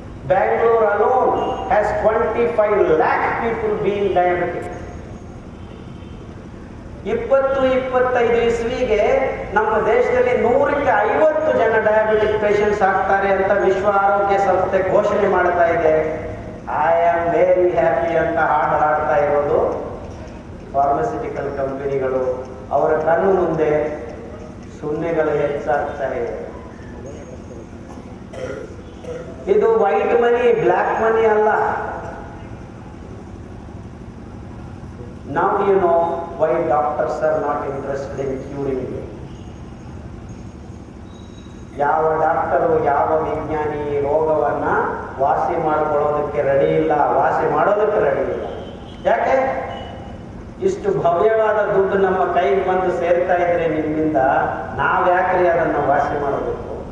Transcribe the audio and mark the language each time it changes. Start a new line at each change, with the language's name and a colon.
English: Bangalore alone has 25 lakh people being diabetic.
Kannada: 20-25 ಇಸ್ವಿಗೆ ನಮ್ಮ ದೇಶದಲ್ಲಿ 100ಕ್ಕೆ 50 ಜನ ಡಯಾಬಿಟಿಕ್ ಪೇಷಂಟ್ಸ್ ಆಗ್ತಾರೆ ಅಂತ ವಿಶ್ವ ಆರೋಗ್ಯ ಸಂಸ್ಥೆ ಘೋಷಣೆ ಮಾಡ್ತಾ ಇದೆ.
English: I am very happy
Kannada: ಅಂತ ಹಾಡ್ತಾ ಇರೋದು ಫಾರ್ಮಸ್ಯೂಟಿಕಲ್ ಕಂಪನಿಗಳು. ಅವರ ಕಣ್ಣು ಮುಂದೆ ಸುನ್ನೆಗಳು ಹೆಚ್ಚಾಗ್ತಾ ಇದೆ. ಇದು ವೈಟ್ ಮನಿ, ಬ್ಲ್ಯಾಕ್ ಮನಿ ಅಲ್ಲ.
English: Now you know why doctors are not interested in curing you.
Kannada: ಯಾವ ಡಾಕ್ಟರು, ಯಾವ ವಿಜ್ಞಾನಿ ರೋಗವನ್ನ ವಾಸಿ ಮಾಡಿಕೊಳ್ಳೋದಕ್ಕೆ ರೆಡಿ ಇಲ್ಲ, ವಾಸಿ ಮಾಡೋದಕ್ಕೆ ರೆಡಿ ಇಲ್ಲ. ಯಾಕೆ? ಇಷ್ಟು ಭವ್ಯವಾದ ದುಡ್ಡು ನಮ್ಮ ಕೈಗೆ ಬಂದು ಸೇರ್ತಾ ಇದ್ರೆ ನಿಮ್ಮಿಂದ ನಾವ್ಯಾಕ್ರಿ ಅದನ್ನು ವಾಸಿ ಮಾಡಬೇಕು?